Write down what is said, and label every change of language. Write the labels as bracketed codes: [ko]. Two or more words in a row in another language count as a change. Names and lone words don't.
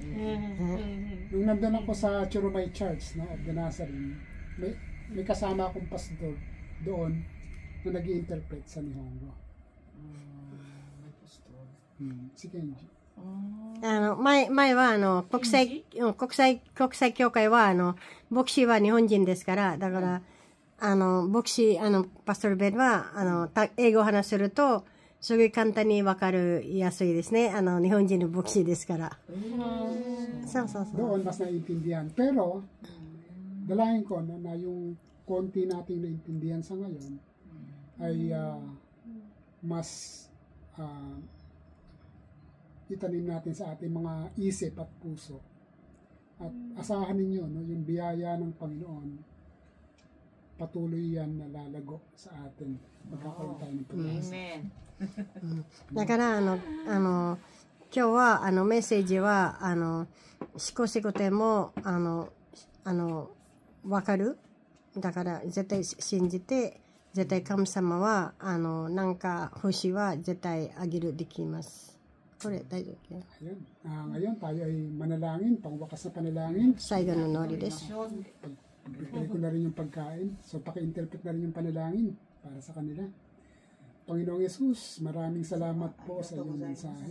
[tl] Nung nandun ako sa Churumay Church, no, [en] of the Nazarene, [tl] may kasama akong pastor doon na nag-i-interpret sa Nihongo. Si Kenji. [ja] 前は国際教会は牧師は日本人ですから、だから牧師パストルベルは英語を話するとすごい簡単に分かるやすいですね。日本人の牧師ですから。そうそうそう。 [tl] Doon mas naiintindihan. Pero dalahin ko na yung konti nating naintindihan sa ngayon ay mas itanim natin sa ating mga isip at puso. At asahan ninyo, no, yung biyaya ng Panginoon, patuloy yan na lalago sa atin. Magkakaroon tayo ng pag-asa. Amen. [ja] だから今日はメッセージは少しごても分かる。だから絶対信じて、絶対神様はなんか星は絶対あげるできます。 [tl] Ayun. Ngayon tayo ay manalangin, pangwakas na panalangin. [ja] 最後ののりです. [tl] Prepare ko na rin yung pagkain. So paki-interpret na rin yung panalangin para sa kanila. Panginoong Yesus, maraming salamat po sa iyong mensahe.